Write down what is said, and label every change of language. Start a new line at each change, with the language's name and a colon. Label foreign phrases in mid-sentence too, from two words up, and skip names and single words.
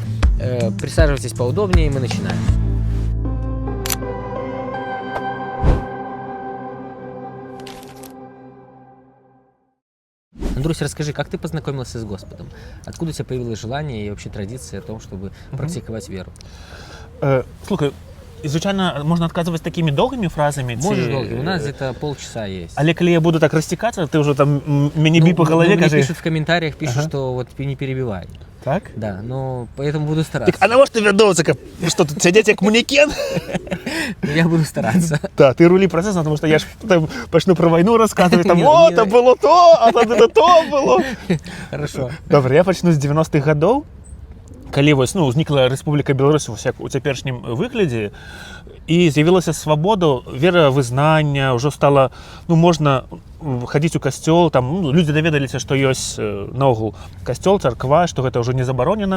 Russian: присаживайтесь поудобнее, и мы начинаем. Андрусь, расскажи, как ты познакомился с Господом? Откуда у тебя появилось желание и вообще традиция о том, чтобы практиковать веру?
Belarusian: Слухай, звичайно, можна адказваць такімі доўгімі фразамі.
Russian: Можешь долго, у нас где-то полчаса есть.
Belarusian: Але калі я буду так расцікацца, ты ўжо там мяне бі по галаве мне кажы.
Russian: пишут в комментариях, что вот не перебивай. Так? Да, но поэтому буду стараться. Так,
Belarusian: а навошта вядоўца, каб што тут сядзець як манекен?
Russian: Я буду стараться.
Belarusian: Да, ты рулі працэс,
Russian: потому что
Belarusian: я ж там пачну про вайну расказваць, там, Не, то было то, а тады то было.
Russian: Хорошо.
Belarusian: Добра, я пачну з 90-х гадоў, калі вось, узнікла Рэспубліка Беларусь у цяперашнім выглядзе, і з'явілася свабода веравызнання, ўжо стала, можна хадзіць у касцёл, там, людзі даведаліся, што ёсць наогул касцёл, царква, што гэта ўжо не забаронена.